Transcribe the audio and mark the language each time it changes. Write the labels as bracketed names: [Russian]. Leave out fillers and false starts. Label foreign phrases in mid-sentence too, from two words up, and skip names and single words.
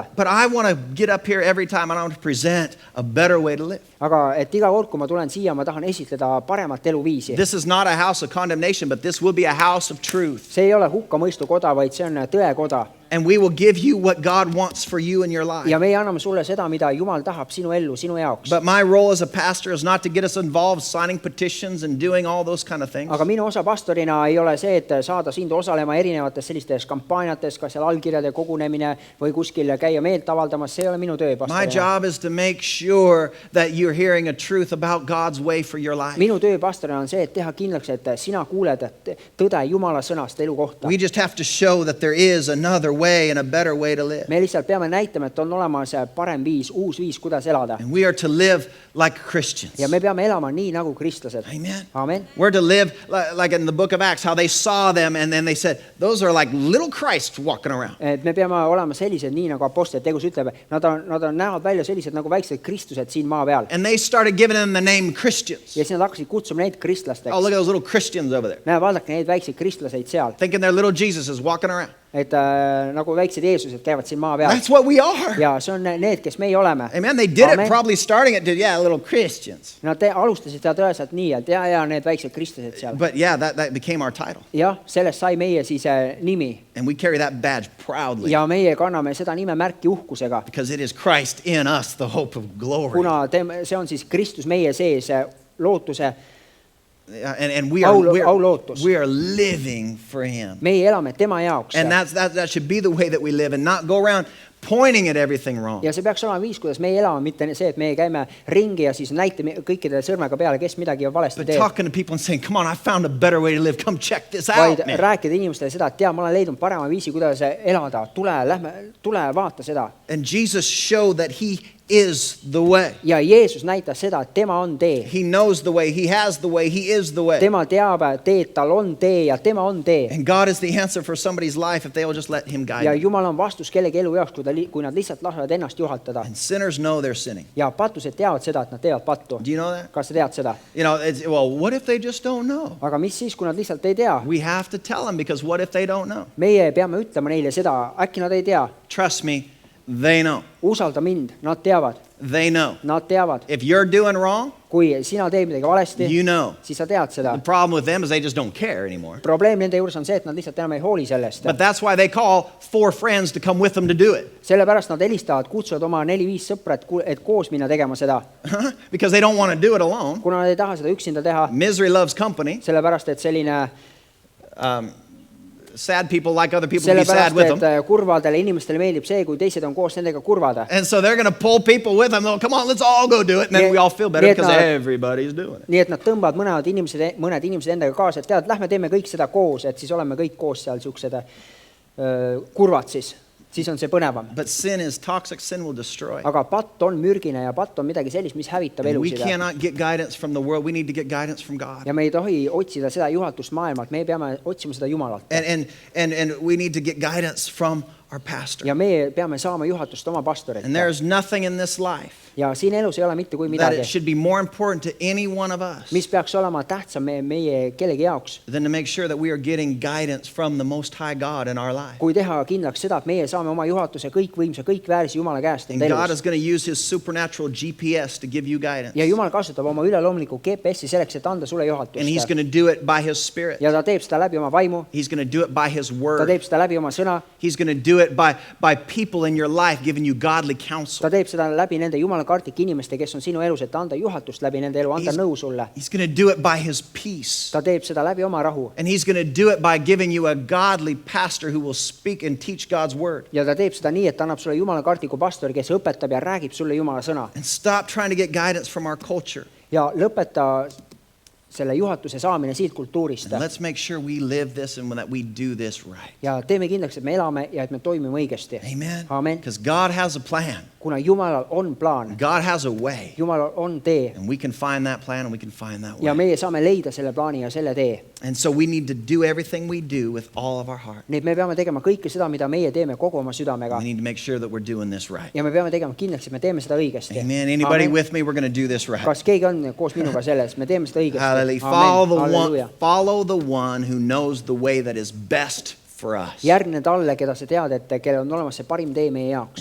[English] But I want to get up here every time and I want to present a better way to live. [Estonian] Aga et iga kord, kui ma tulen siia, ma tahan esitleda paremat eluviisi. [English] This is not a house of condemnation, but this will be a house of truth. [Estonian] See ei ole hukkamõistukoda, vaid see on tõekoda. [English] And we will give you what God wants for you in your life. [Estonian] Ja me anname sulle seda, mida Jumal tahab sinu ellu, sinu jaoks. [English] But my role as a pastor is not to get us involved signing petitions and doing all those kind of things. [Estonian] Aga minu osa pastorina ei ole see, et saada sind osalema erinevates sellistes kampaaniates, kas seal allkirjade kogunemine või kuskil käia meelt avaldamas, see ei ole minu töö [English] My [Estonian] pastorina. [English] job is to make sure that you're hearing a truth about God's way for your life. [Estonian] Minu töö pastorina on see, et teha kindlaks, et sina kuuled tõde Jumala sõnast elu kohta. [English] We just have to show that there is another way and a better way to live. [Estonian] Me lihtsalt peame näitama, et on olemas parem viis, uus viis, kuidas elada. [English] And we are to live like Christians. [Estonian] Ja me peame elama nii nagu kristlased. [English] Amen. [Estonian] Amen. [English] We're to live like in the book of Acts, how they saw them and then they said, those are like little Christ walking around. [Estonian] Et me peame olema sellised, nii nagu Apostlite tegus ütleb, nad näevad välja sellised nagu väiksed kristused siin maa peal. [English] And they started giving them the name Christians. [Estonian] Ja siis nad hakkasid kutsuma neid kristlasteks. [English] Oh, look at those little Christians over there. [Estonian] Näe, vaadake neid väikseid kristlaseid seal. [English] Thinking they're little Jesuses walking around. [Estonian] Et nagu väiksed Jeesused käivad siin maa peal. [English] That's what we are. [Estonian] Ja see on need, kes meie oleme. [English] Amen. They did [Estonian] Amen. [English] it probably starting it to, little Christians. [Estonian] Nad alustasid seda tõeliselt nii, et ja need väiksed kristlased seal. [English] But yeah, that became our title. [Estonian] Jah, sellest sai meie siis nimi. [English] And we carry that badge proudly. [Estonian] Ja meie kanname seda nime märki uhkusega. [English] Because it is Christ in us, the hope of glory. [Estonian] Kuna see on siis Kristus meie sees lootuse [English] And we [Estonian] Au [English] are, [Estonian] lootus. [English] we are living for him. [Estonian] meie elame tema jaoks. [English] And that should be the way that we live and not go around pointing at everything wrong. [Estonian] ja see peaks olema viis, kuidas meie elame, mitte see, et meie käime ringi ja siis näitame kõikidele sõrmega peale, kes midagi on valesti [English] But [Estonian] teeb. [English] talking to people and saying, come on, I found a better way to live. Come check this [Estonian] Vaid [English] out, man. [Estonian] rääkida inimestele seda, et tea, ma olen leidnud parema viisi, kuidas elada. Tule vaata seda. [English] And Jesus showed that he is the way. [Estonian] Ja Jeesus näitas seda, et tema on tee. [English] He knows the way. He has the way. He is the way. [Estonian] Tema teab teed, tal on tee ja tema on tee. [English] And God is the answer for somebody's life if they will just let him guide [Estonian] Ja [English] them. [Estonian] Jumal on vastus kellegi elu jaoks, kui nad lihtsalt lasevad ennast juhatada. [English] And sinners know they're sinning. [Estonian] Ja patused teavad seda, et nad teevad pattu. [English] Do you know that? [Estonian] Kas sa tead seda? [English] You know, well, what if they just don't know? [Estonian] Aga mis siis, kui nad lihtsalt ei tea? [English] We have to tell them because what if they don't know? [Estonian] Meie peame ütlema neile seda, äkki nad ei tea. [English] Trust me, they know. [Estonian] Usalda mind, nad teavad. [English] They know. [Estonian] Nad teavad. [English] If you're doing wrong, [Estonian] Kui sina teed midagi valesti, [English] you know. [Estonian] siis sa tead seda. [English] The problem with them is they just don't care anymore. [Estonian] Probleem nende juures on see, et nad lihtsalt enam ei hooli sellest. [English] But that's why they call 4 friends to come with them to do it. [Estonian] Sellepärast nad helistavad, kutsuvad oma 4-5 sõpra, et koos minna tegema seda. [English] Because they don't want to do it alone. [Estonian] Kuna nad ei taha seda üksinda teha, [English] Misery loves company. [Estonian] sellepärast, et selline [English] Sad people like other people to be sad [Estonian] sellepärast, [English] with them. [Estonian] et kurvadele inimestele meeldib see, kui teised on koos nendega kurvada. [English] And so they're going to pull people with them. They'll, come on, let's all go do it. And then [Estonian] Nii- [English] we all feel better [Estonian] nii et [English] because [Estonian] nad- [English] everybody's doing it. [Estonian] Nii et nad tõmbavad mõned inimesed endaga kaasa, et tead, lähme teeme kõik seda koos, et siis oleme kõik koos seal siuksed kurvad siis on see põnevam. [English] But sin is toxic. Sin will destroy. [Estonian] Aga patt on mürgine ja patt on midagi sellist, mis hävitab [English] And we [Estonian] elusid. [English] cannot get guidance from the world. We need to get guidance from God. [Estonian] Ja me ei tohi otsida seda juhatust maailmalt, me peame otsima seda Jumalalt. [English] And we need to get guidance from our pastor. [Estonian] Ja me peame saama juhatust oma pastorilt. [English] And there's nothing in this life [Estonian] Ja siin elus ei ole mitte kui [English] that [Estonian] midagi, [English] it should be more important to any one of us [Estonian] mis peaks olema tähtsam meie kellegi jaoks, [English] than to make sure that we are getting guidance from the Most High God in our life. [Estonian] kui teha kindlaks seda, et meie saame oma juhatuse kõikvõimsa, kõikväärse Jumala käest [English] And [Estonian] enda [English] God [Estonian] elus. [English] is going to use his supernatural GPS to give you guidance. [Estonian] Ja Jumal kasutab oma üleloomulikku GPS-i selleks, et anda sulle [English] And he's [Estonian] juhatust. [English] going to do it by his spirit. [Estonian] Ja ta teeb seda läbi oma vaimu, [English] He's going to do it by his [Estonian] ta [English] word. [Estonian] teeb seda läbi oma sõna, [English] He's going to do it by people in your life giving you godly counsel. [Estonian] ta teeb seda läbi nende Jumala kartlike inimeste, kes on sinu elus, et anda juhatust läbi nende elu, anda nõu sulle. [English] He's going to do it by his peace. [Estonian] Ta teeb seda läbi oma rahu. [English] And he's going to do it by giving you a godly pastor who will speak and teach God's word. [Estonian] Ja ta teeb seda nii, et ta annab sulle Jumala kartliku pastori, kes õpetab ja räägib sulle Jumala sõna. [English] And stop trying to get guidance from our culture. [Estonian] Ja lõpeta selle juhatuse saamine siit kultuurist. [English] And let's make sure we live this and that we do this right. [Estonian] Ja teeme kindlaks, et me elame ja et me toimime õigesti. [English] Amen. [Estonian] Amen. [English] Because God has a plan. [Estonian] Kuna Jumalal on plaan, [English] God has a way. [Estonian] Jumalal on tee [English] And we can find that plan and we can find that [Estonian] ja [English] way. [Estonian] meie saame leida selle plaani ja selle tee. [English] And so we need to do everything we do with all of our heart. [Estonian] Nii et me peame tegema kõike seda, mida meie teeme kogu oma südamega. [English] We need to make sure that we're doing this right. [Estonian] Ja me peame tegema kindlaks, et me teeme seda õigesti. [English] Amen. Anybody [Estonian] Amen. [English] with me? We're going to do this right. [Estonian] Kas keegi on koos minuga selles? Me teeme seda õigesti. [English] Hallelujah. [Estonian] Amen. [English] Follow the one who knows the way that is best for us. [Estonian] Järgne talle, keda sa tead, et kellel on olemas see parim tee meie jaoks.